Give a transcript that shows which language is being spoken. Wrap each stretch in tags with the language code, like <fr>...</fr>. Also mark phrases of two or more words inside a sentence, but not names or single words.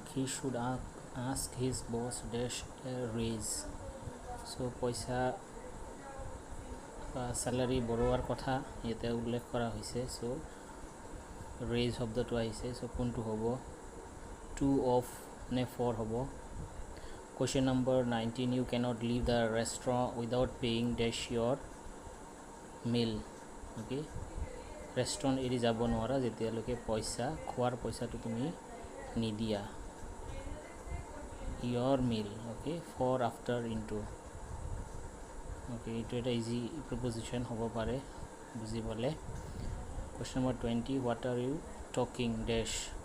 <en>He should ask his boss dash a raise.</en> <as>So পইচা salary বঢ়োৱাৰ কথা ইয়াতে উল্লেখ কৰা হৈছে। চ' raise শব্দটো আহিছে। চ' কোনটো হ'ব? 2 অফ নে 4 হ'ব?</as> <en>Question number 19, you cannot leave the restaurant without paying dash your meal.</en> <as>Okay, ৰেষ্টুৰেণ্ট এৰি যাব নোৱাৰা যেতিয়ালৈকে খোৱাৰ পইচাটো তুমি নিদিয়া।</as> <en>your meal. Okay, for after into.</en> <as>Okay, এইটো এটা</as> <en>easy preposition</en> <as>হ'ব পাৰে বুজিবলৈ।</as> <en>Question number 20, what are you talking dash</en>